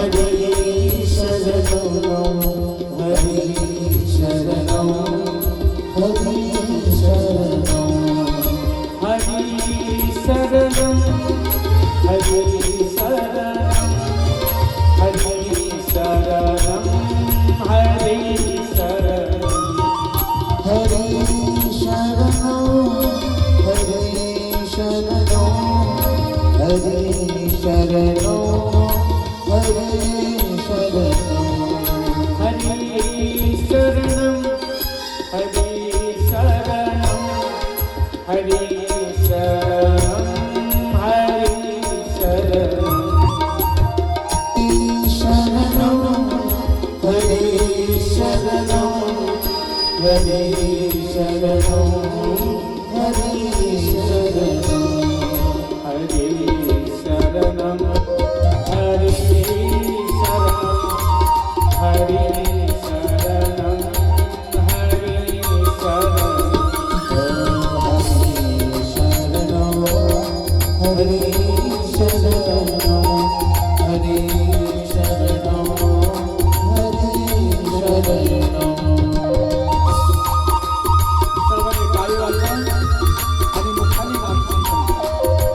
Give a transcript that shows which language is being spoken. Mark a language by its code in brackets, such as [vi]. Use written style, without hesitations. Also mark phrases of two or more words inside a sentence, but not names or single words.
[sa] हरी शरणो हरी शरणो हरी शरणो हरी शरणम हरी शरणम हरी शरणम हरी शरणम हरी शरणो हरी शरणो हरी शरणो हरी शरणो हरी शरणम हरी शरणम हरी शरणम हरी शरणम शरणो हरी शरणो हरी शरणो हरी शरणो हरे शरणम हरे शरणम हरे शरणम हरे शरणम हरी शरणो हरी शरणो हरी शरणो. [mr] सर्वांनी टाळी वाजवा आणि मुखाने नाम सांगा.